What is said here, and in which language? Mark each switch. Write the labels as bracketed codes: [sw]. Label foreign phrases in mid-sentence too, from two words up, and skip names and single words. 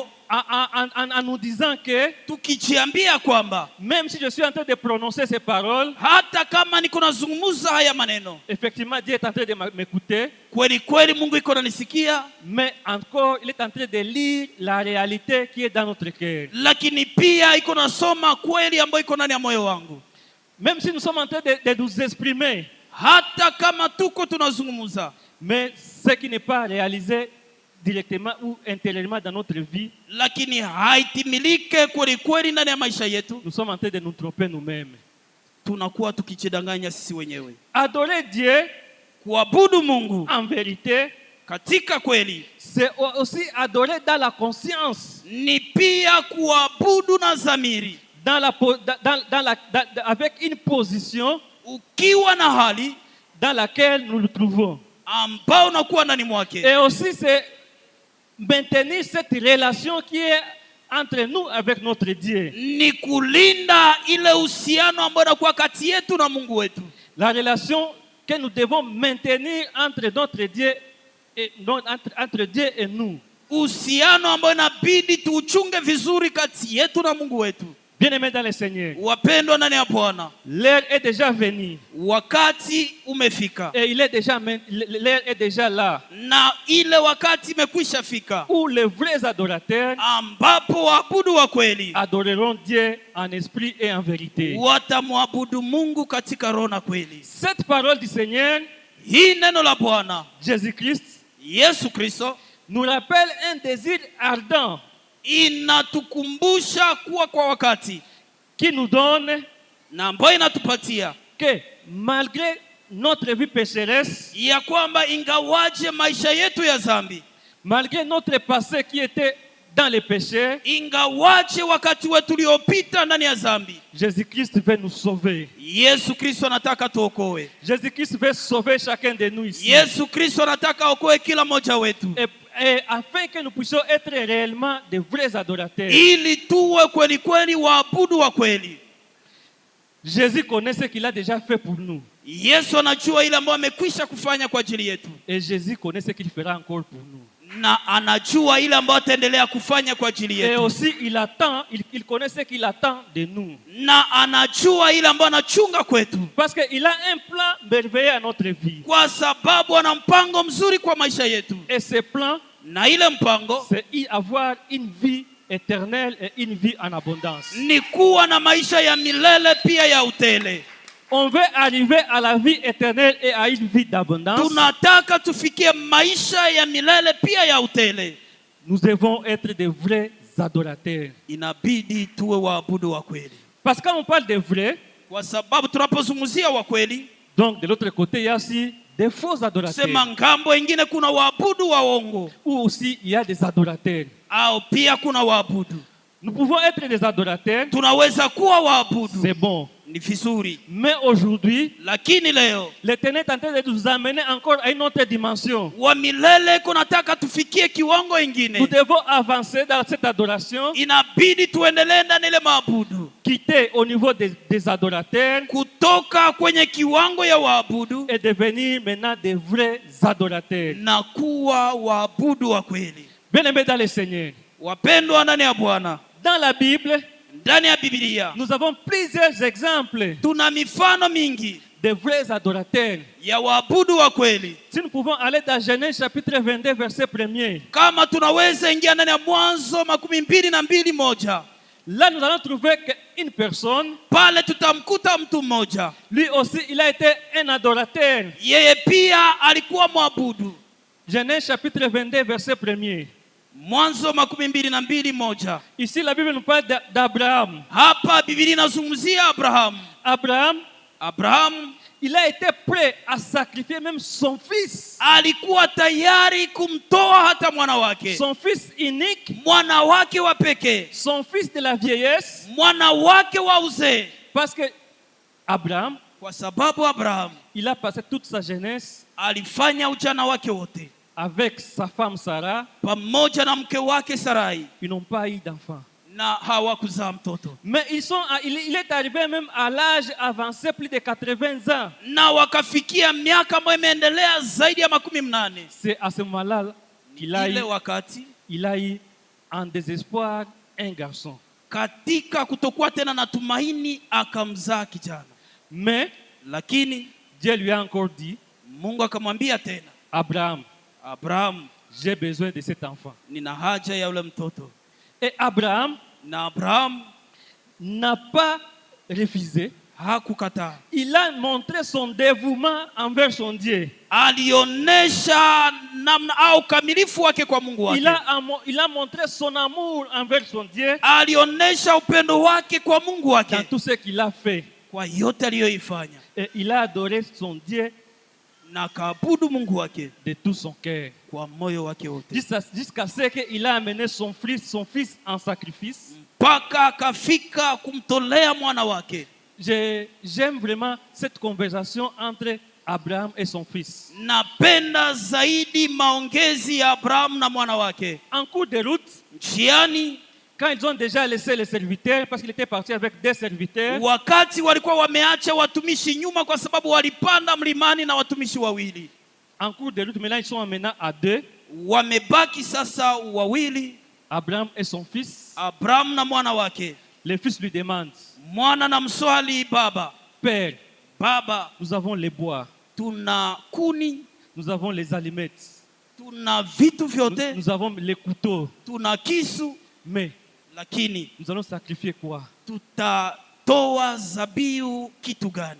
[fr] en nous disant que [sw] tukijiambia kwamba [fr] même si je suis en train de prononcer ces paroles, [sw] hata kama niko nazungumza haya maneno, [fr] effectivement Dieu est en train de m'écouter, [sw] kweli kweli Mungu iko ananisikia, [fr] mais encore il est en train de lire la réalité qui est dans notre cœur. [sw] lakini pia iko nasoma kweli ambayo iko ndani ya moyo wangu. [fr] Même si nous sommes en train de nous exprimer, [sw] Hata kama tuko tunazungumza, [fr] mais ce qui n'est pas réalisé directement ou intérieurement dans notre vie, [sw] lakini haitimilike kweli kweli ndani ya maisha yetu, [fr] nous sommes en train de nous tromper nous-mêmes. [sw] tunakuwa tukijidanganya sisi wenyewe. [fr] Adorer Dieu [sw] Kuabudu Mungu [fr] en vérité, [sw] katika kweli [fr] c'est aussi adorer dans la conscience, [sw] ni pia kuabudu na dhamiri, [fr] avec une position [sw] ukiwa na hali [fr] dans laquelle nous nous trouvons. [sw] ambao unakuwa ndani mwake. [fr] Et aussi c'est maintenir cette relation qui est entre nous avec notre Dieu. [sw] Ni kulinda ile uhusiano ambao unakuwa kati yetu na Mungu wetu. [fr] La relation que nous devons maintenir entre notre Dieu et entre Dieu et nous. [sw] Uhusiano ambao inabidi tuuchunge vizuri kati yetu na Mungu wetu. [fr] Bien-aimés dans le Seigneur, [sw] Wapendwa ndani ya Bwana, [fr] l'heure est déjà venue. [sw] wakati umefika. [fr] Et l'heure est déjà là. [sw] Na ile wakati imekwisha fika [fr] Où les vrais adorateurs [sw] ambapo waabudu wa kweli [fr] adoreront Dieu en esprit et en vérité. [sw] watamwabudu Mungu katika roho na kweli. [fr] Cette parole du Seigneur, [sw] Hii neno la Bwana [fr] Jésus-Christ, [sw] Yesu Kristo [fr] nous rappelle un désir ardent [sw] inatukumbusha kuwa kwa wakati [fr] qui nous donne [sw] na ambayo inatupatia [fr] que malgré notre vie pécheresse, [sw] ya kwamba ingawaje maisha yetu ya dhambi, [fr] malgré notre passé qui était dans les péchés, [sw] ingawaje wakati wetu uliopita ndani ya dhambi, [fr] Jésus-Christ veut nous sauver. [sw] Yesu Kristo anataka tuokoe. [fr] Jésus-Christ veut sauver chacun de nous ici. [sw] Yesu Kristo anataka aokoe kila mmoja wetu, [fr] Et afin que nous puissions être réellement de vrais adorateurs. [sw] ili tuwe kweli kweli waabudu wa kweli. [fr] Jésus connaît ce qu'il a déjà fait pour nous. [sw] Yesu anajua ile ambayo amekwisha kufanya kwa ajili yetu, [fr] Et Jésus connaît ce qu'il fera encore pour nous. [sw] na anajua ile ambayo ataendelea kufanya kwa ajili [fr] Et [sw] yetu, [fr] aussi il connaît ce qu'il attend de nous. [sw] na anajua ile ambayo anachunga kwetu, [fr] Parce qu'il a un plan merveilleux à notre vie. [sw] kwa sababu ana mpango mzuri kwa maisha yetu, [fr] Et ce plan, [sw] na ile mpango [fr] c'est avoir une vie éternelle et une vie en abondance. [sw] ni kuwa na maisha ya milele pia ya utele. [fr] On veut arriver à la vie éternelle et à une vie d'abondance. [sw] Tunataka tufikie maisha ya milele pia ya utele. [fr] Nous devons être de vrais adorateurs. [sw] Inabidi tuwe waabudu wa kweli, [fr] Parce que quand on parle de vrais, [sw] kwa sababu tunapozungumzia wa kweli, [fr] donc de l'autre côté, il y a aussi des faux adorateurs. [sw] sema ngambo ingine kuna waabudu wa uongo, [fr] Ou aussi il y a des adorateurs. [sw] au pia kuna waabudu. [fr] Nous pouvons être des adorateurs, [sw] Tunaweza kuwa waabudu, [fr] c'est bon. [sw] ni vizuri, [fr] Mais aujourd'hui, [sw] lakini leo [fr] l'Éternel est en train de nous amener encore à une autre dimension. [sw] wa milele kunataka tufikie kiwango ingine. [fr] Nous devons avancer dans cette adoration, [sw] Inabidi tuendelee ndani ile maabudu, [fr] quitter au niveau des adorateurs [sw] kutoka kwenye kiwango ya waabudu [fr] et devenir maintenant des vrais adorateurs. [sw] na kuwa waabudu wa kweli. [fr] Bien-aimés dans le Seigneur, [sw] Wapendwa ndani ya Bwana, [fr] dans la Bible, [sw] ndani ya Biblia [fr] nous avons plusieurs exemples [sw] tuna mifano mingi [fr] de vrais adorateurs. [sw] ya waabudu wa kweli. [fr] Si nous pouvons aller dans Genèse chapitre 22, verset 1er, [sw] Kama tunaweza ingia ndani ya Mwanzo 22:1, [fr] là nous allons trouver qu'une personne, [sw] pale tutamkuta mtu mmoja, [fr] lui aussi, il a été un adorateur. [sw] yeye pia alikuwa mwabudu. [fr] Genèse chapitre 22, verset 1er. [sw] Mwanzo 22:1. [fr] Ici, la Bible nous parle d'Abraham. [sw] Hapa Biblia inazungumzia Abrahamu. [fr] Abraham, il a été prêt à sacrifier même son fils. [sw] Alikuwa tayari kumtoa hata mwana wake, [fr] Son fils unique, [sw] mwana wake wa pekee, [fr] son fils de la vieillesse. [sw] mwana wake wa uzee. [fr] Parce que Abraham, [sw] Kwa sababu Abrahamu [fr] il a passé toute sa jeunesse [sw] alifanya ujana wake wote [fr] avec sa femme Sarah. [sw] pamoja na mke wake Sarai, [fr] Ils n'ont pas eu d'enfant. [sw] na hawakuzaa mtoto, [fr] Mais il est arrivé même à l'âge avancé, plus de 80 ans. [sw] na wakafikia miaka ambayo imeendelea zaidi ya 80. [fr] C'est à ce moment-là qu'il a [sw] Ile [fr] eu, [sw] wakati [fr] en désespoir un garçon. [sw] katika kutokuwa tena na tumaini akamzaa kijana. [fr] Mais [sw] Lakini [fr] Dieu lui a encore dit, [sw] Mungu akamwambia tena, [fr] Abraham, [sw] Abrahamu, [fr] j'ai besoin de cet enfant. [sw] nina haja ya yule mtoto. [fr] Et Abraham [sw] Na Abrahamu [fr] n'a pas refusé. [sw] hakukataa, [fr] Il a montré son dévouement envers son Dieu. [sw] alionesha namna au ukamilifu wake kwa Mungu wake. [fr] Il a montré son amour envers son Dieu [sw] Alionesha upendo wake kwa Mungu [fr] dans [sw] wake [fr] tout ce qu'il a fait. [sw] kwa yote aliyoifanya, [fr] Et il a adoré son Dieu [sw] na kaabudu Mungu wake [fr] de tout son cœur. [sw] kwa moyo wake wote, [fr] Jusqu'à ce qu'il a amené son fils en sacrifice. [sw] mpaka akafika kumtolea mwana wake. [fr] J'aime vraiment cette conversation entre Abraham et son fils. [sw] Napenda zaidi maongezi ya Abrahamu na mwana wake. [fr] En cours de route, [sw] Njiani, [fr] quand ils ont déjà laissé les serviteurs, parce qu'il était parti avec des serviteurs, [sw] wakati walikuwa wameacha watumishi nyuma kwa sababu walipanda mlimani na watumishi wawili, [fr] en cours de route, maintenant ils sont maintenant à deux, [sw] wamebaki sasa wawili, [fr] Abraham et son fils. [sw] Abrahamu na mwana wake. [fr] Le fils lui demande, [sw] Mwana na mswali baba, [fr] Père, [sw] baba, [fr] nous avons les bois, [sw] tuna kuni, [fr] nous avons les allumettes, [sw] tuna vitu vyote, [fr] nous avons les couteaux, [sw] tuna kisu, [fr] mais [sw] lakini [fr] nous allons sacrifier quoi? [sw] tutatoa zabiu kitu gani?